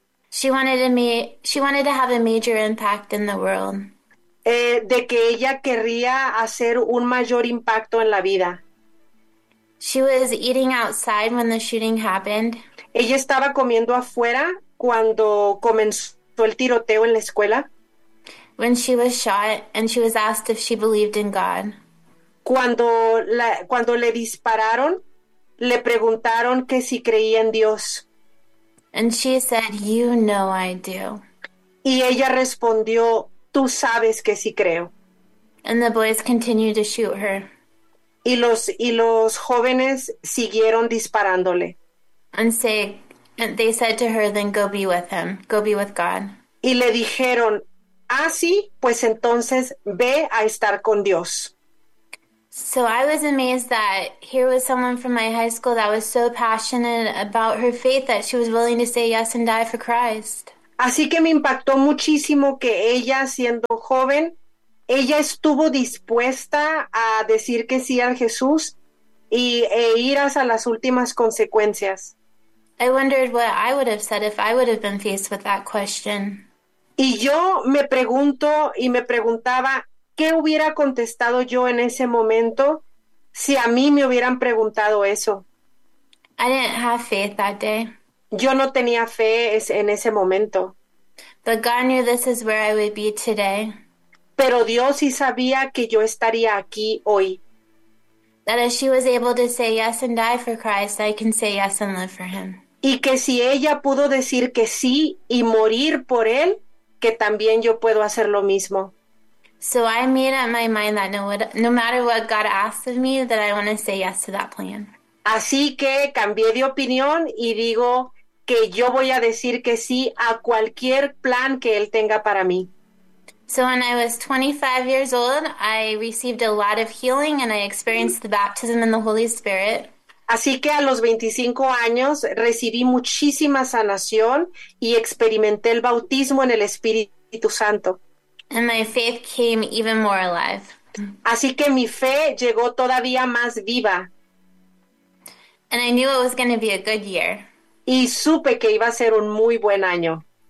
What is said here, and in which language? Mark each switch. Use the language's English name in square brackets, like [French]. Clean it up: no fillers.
[English] She wanted to have a major impact in the world. [Spanish] De que ella querría hacer un mayor impacto en la vida. [English] She was eating outside when the shooting happened. [Spanish] Ella estaba comiendo afuera cuando comenzó el tiroteo en la escuela. [English] When she was shot and she was asked if she believed in God. [Spanish] Cuando le dispararon, le preguntaron que si creía en Dios. [English] And she said, I do. [Spanish] Y ella respondió, tú sabes que sí creo. [English] And the boys continued to shoot her. [Spanish] Y los jóvenes siguieron disparándole. [English] And they said to her, then go be with him, go be with God. [Spanish] Y le dijeron, ah, sí, pues entonces ve a estar con Dios. [English] So I was amazed that here was someone from my high school that was so passionate about her faith that she was willing to say yes and die for Christ. [Spanish] Así que me impactó muchísimo que ella, siendo joven, ella estuvo dispuesta a decir que sí a Jesús e ir hasta las últimas consecuencias. [English] I wondered what I would have said if I would have been faced with that question. [Spanish] Y yo me pregunto y me preguntaba, ¿qué hubiera contestado yo en ese momento si a mí me hubieran preguntado eso? [English] I didn't have faith that day. [Spanish] Yo no tenía fe en ese momento. [English] But God knew this is where I would be today. [Spanish] Pero Dios sí sabía que yo estaría aquí hoy. [English] That if she was able to say yes and die for Christ, I can say yes and live for him. [Spanish] Y que si ella pudo decir que sí y morir por él, que también yo puedo hacer lo mismo. [English] So I made up my mind that no matter what God asks of me, that I want to say yes to that plan. [Spanish] Así que cambié de opinión y digo que yo voy a decir que sí a cualquier plan que él tenga para mí. [English] So when I was 25 years old, I received a lot of healing and I experienced the baptism in the Holy Spirit. [Spanish] Así que a los 25 años recibí muchísima sanación y experimenté el bautismo en el Espíritu Santo. [English] And my faith came even more alive. And [Spanish] Así que mi fe llegó todavía más viva. [English] I knew it was going to be a good year. [Spanish] Y supe que iba a ser un muy buen año.